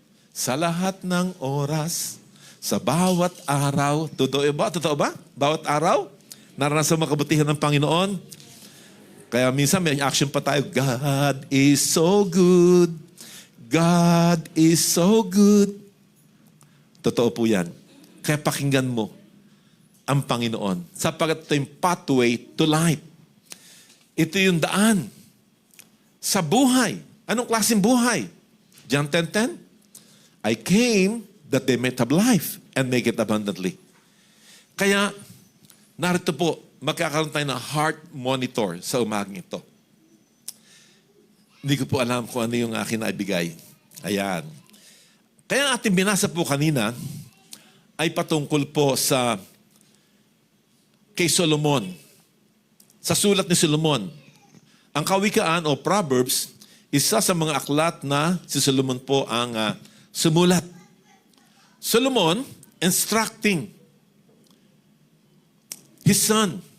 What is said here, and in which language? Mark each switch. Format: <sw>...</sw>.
<tl>Sa lahat ng oras, sa bawat araw. Totoo ba? Totoo ba? Bawat araw? Naranasan mo kabutihan ng Panginoon? Kaya minsan may action pa tayo,</tl> <en>God is so good. God is so good.</en> <tl>Totoo po yan. Kaya pakinggan mo ang Panginoon. Sapagkat ito yung</tl> <en>pathway to life.</en> <tl>Ito yung daan sa buhay. Anong klaseng buhay? John 10:10?</tl> <en>I came that they might have life and make it abundantly.</en> <tl>Kaya, narito po, magkakaroon tayo ng heart monitor sa umagang ito. Hindi ko po alam kung ano yung akin naibigay. Ayan. Kaya ating binasa po kanina ay patungkol po sa kay Solomon. Sa sulat ni Solomon. Ang Kawikaan o Proverbs, isa sa mga aklat na si Solomon po ang sumulat.</tl> <en>Solomon instructing his son.</en>